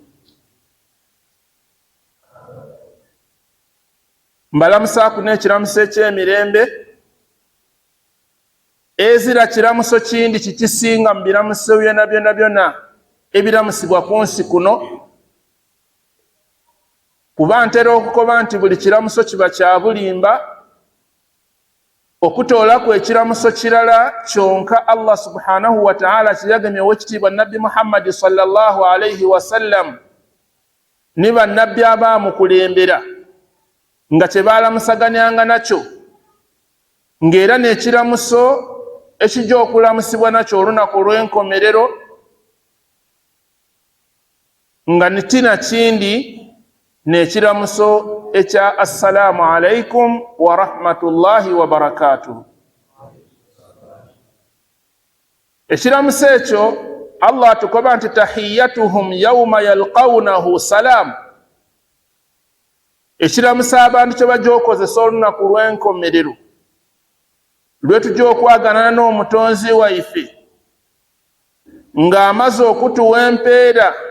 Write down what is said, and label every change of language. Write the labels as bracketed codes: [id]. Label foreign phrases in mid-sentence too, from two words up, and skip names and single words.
[lg] Mbalamusaaku n'ekiramuso eky'emirembe, ezira kiramuso kindi kikisinga mu biramuso byonna byonna byonna ebiramusibwa ku nsi kuno, kuba ntera okukoba nti buli kiramuso kiba kya bulimba okutoolaku ekiramuso kirala kyonka Allah [ar] سبحانه وتعالى [lg] kiyagemye ow'ekitiibwa Nabbi Muhammad [ar] صلى الله عليه وسلم [lg] ne bannabbi abaamukulembera nga kye baalamusaganyanga nakyo, ng'era n'ekiramuso ekijja okulamusibwa nakyo olunaku olw'enkomerero nga nitina kindi n'ekiramuso ekya [ar] السلام عليكم ورحمة الله وبركاته. [lg] Ekiramuso ekyo Allah atukoba nti [ar] تحيتهم يوم يلقونه سلام, [lg] ekiramuso abantu kye bajja okozesa olunaku lw'enkomerero lwe tujja okwaganana n'omutonzi waife ng'amaze okutuwa empeera